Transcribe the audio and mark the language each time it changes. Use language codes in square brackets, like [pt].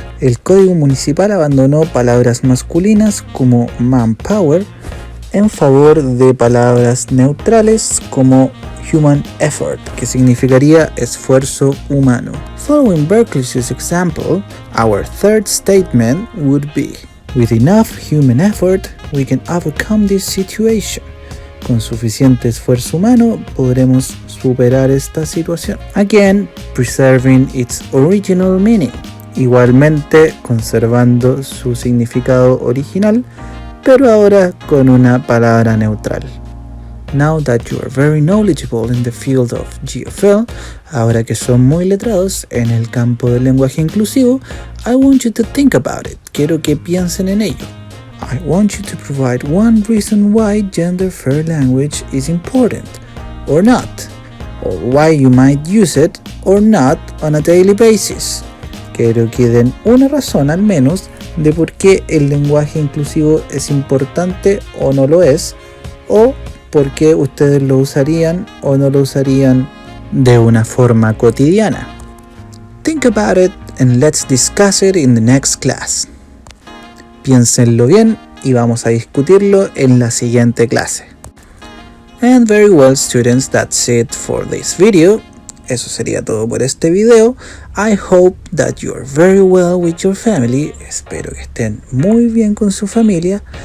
[es] El código municipal abandonó palabras masculinas como manpower en favor de palabras neutrales como [en] human effort, [es] que significaría esfuerzo humano. [en] Following Berkeley's example, our third statement would be, with enough human effort, we can overcome this situation. [es] Con suficiente esfuerzo humano podremos superar esta situación. [en] Again, preserving its original meaning. [es] Igualmente conservando su significado original, pero ahora con una palabra neutral. [en] Now that you are very knowledgeable in the field of GFL, [es] ahora que son muy letrados en el campo del lenguaje inclusivo, [en] I want you to think about it. [es] Quiero que piensen en ello. [en] I want you to provide one reason why gender-fair language is important, or not, or why you might use it or not on a daily basis. [es] Quiero que den una razón al menos de por qué el lenguaje inclusivo es importante o no lo es, o por qué ustedes lo usarían o no lo usarían de una forma cotidiana. [en] Think about it and let's discuss it in the next class. [es] Piénsenlo bien y vamos a discutirlo en la siguiente clase. [en] And very well, students, that's it for this video. [es] Eso sería todo por este video. [en] I hope that you are very well with your family. [es] Espero que estén muy bien con su familia.